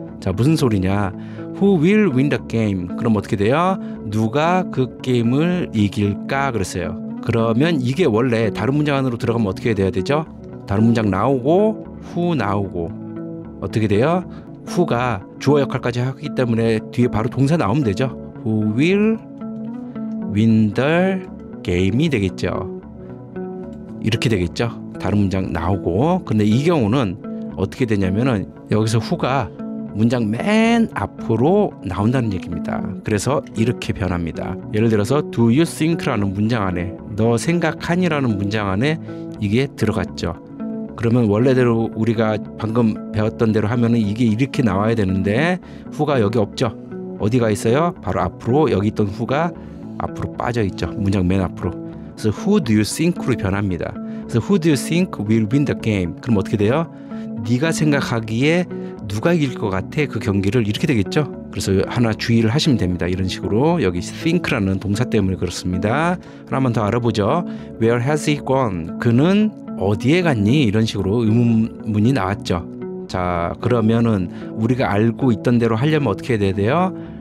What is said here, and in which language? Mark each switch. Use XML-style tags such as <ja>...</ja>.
<ko>자, 무슨 소리냐?</ko> <en>Who will win the game?</en> <ko>그럼 어떻게 돼요? 누가 그 게임을 이길까? 그랬어요. 그러면 이게 원래 다른 문장 안으로 들어가면 어떻게 돼야 되죠? 다른 문장 나오고 who 나오고 어떻게 돼요? who가 주어 역할까지 하기 때문에 뒤에 바로 동사 나오면 되죠.</ko> <en>Who will win the game</en> <ko>이 되겠죠. 이렇게 되겠죠. 다른 문장 나오고. 근데 이 경우는 어떻게 되냐면은 여기서 who가 문장 맨 앞으로 나온다는 얘기입니다. 그래서 이렇게 변합니다. 예를 들어서</ko> <en>do you think</en> <ko>라는 문장 안에 너 생각하니라는 문장 안에 이게 들어갔죠. 그러면 원래대로 우리가 방금 배웠던 대로 하면은 이게 이렇게 나와야 되는데 who가 여기 없죠. 어디가 있어요? 바로 앞으로 여기 있던 who가 앞으로 빠져 있죠. 문장 맨 앞으로.</ko> <en>그래서 who do you think</en> <ko>로 변합니다. 그래서</ko> <en>who do you think will win the game?</en> <ko>그럼 어떻게 돼요? 네가 생각하기에 누가 이길 것 같아? 그 경기를 이렇게 되겠죠. 그래서 하나 주의를 하시면 됩니다. 이런 식으로 여기 think라는 동사 때문에 그렇습니다.</ko> <en>하나만 더 알아보죠. Where has he gone?</en> <ko>그는 어디에 갔니? 이런 식으로 의문문이 나왔죠. 자, 그러면은 우리가 알고 있던 대로 하려면 어떻게 해야 돼요?</ko>